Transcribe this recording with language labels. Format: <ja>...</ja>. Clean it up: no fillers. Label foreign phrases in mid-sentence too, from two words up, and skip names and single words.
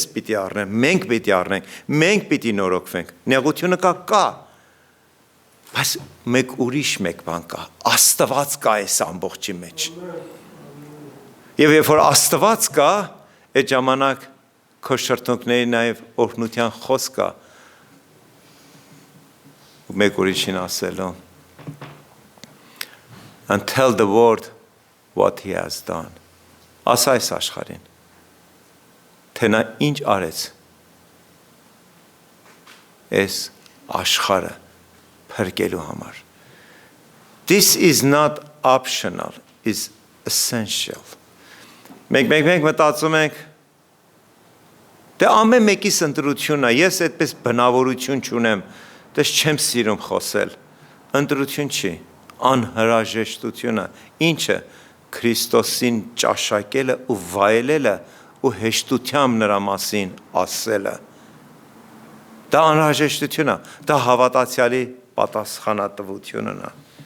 <hy>պիտի առնեմ, մենք պիտի առնենք, մենք պիտի նորոգվենք։ Նեղությունը կա, բայց մեկ ուրիշ մեկ բան կա, Աստված կա այս ամբողջի մեջ։ Եվ երբ որ Աստված կա, այդ ժամանակ քո շրթունքների նաև օրհնության խոսք կա, մեկ ուրիշին ասելու,</hy> <en>and tell the world what he has done.</en> <hy>Ասա այս աշխարհին, թե նա ինչ արեց այս աշխարհը փրկելու համար։</hy> <en>This is not optional, is essential.</en> <hy>Մենք մտածում ենք, դե ամեն մեկիս ընտրությունն է, ես այդպես բնավորություն չունեմ, դες չեմ սիրում խոսել, ընտրություն չի, անհրաժեշտությունը, ինչը Քրիստոսին ճաշակելը ու վայելելը ու հեշտությամբ նրա մասին ասելը։ Դա անհրաժեշտություն է, դա հավատացյալի պատասխանատվությունն է։</hy>